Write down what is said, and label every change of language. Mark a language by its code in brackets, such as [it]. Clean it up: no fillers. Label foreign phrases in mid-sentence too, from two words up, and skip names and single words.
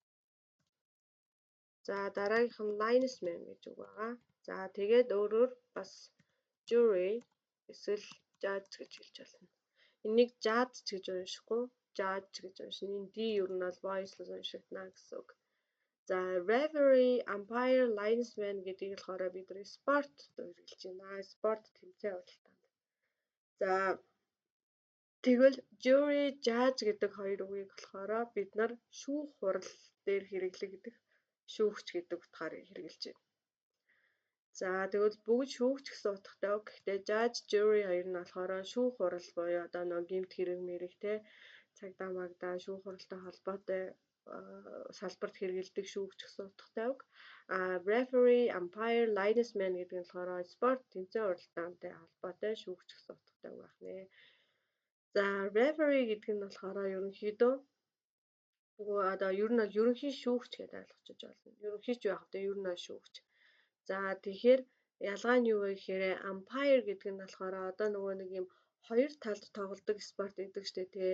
[mn] За дараагийнх нь linesman гэж үг байгаа. За тэгээд өөрөөр бас jury эсвэл judge гэж хэлж болно. Энийг judge гэж уншихгүй, judge гэж уншина. Энэ D ер нь бол voiceless уншигдана гэсэн үг. За [en] referee, umpire, linesman [mn] гэдгийг болохоор бид нэр спорт хэрэгжилж байна. Спорт тэмцээн уралдаанд. За тэгвэл [en] jury, judge [mn] гэдэг хоёр үгийг болохоор бид нар шүүх хурал дээр хэрэглэгдэх шүүгч гэдэг утгаар хэрэгжилж байна. За тэгвэл бүгд шүүгч гэсэн утгатай үг. Гэхдээ [en] judge, jury [mn] хоёр нь болохоор шүүх хурал буюу одоо нэг гэмт хэрэг мэрэг те цагдаа магдаа шүүх хуралтай холбоотой салбарт хэрэглэдэг шүүгч гэсэн утгатай үг. [en] Referee, umpire, linesman [mn] гэдэг нь болохоор спорт тэмцээн уралдаантай холбоотой шүүгч гэсэн утгатай үг байна нэ. За referee гэдэг нь болохоор ерөнхийдөө одоо ер нь бол ерөнхий шүүгч гэдэг ойлгочих болно. Ерөнхий ч байх вэ, ер нь шүүгч. За тэгэхээр ялгаа нь юу вэ гэхээр umpire гэдэг нь болохоор одоо нөгөө нэг юм хоёр талд тоглодог спорт гэдэг штэ тий.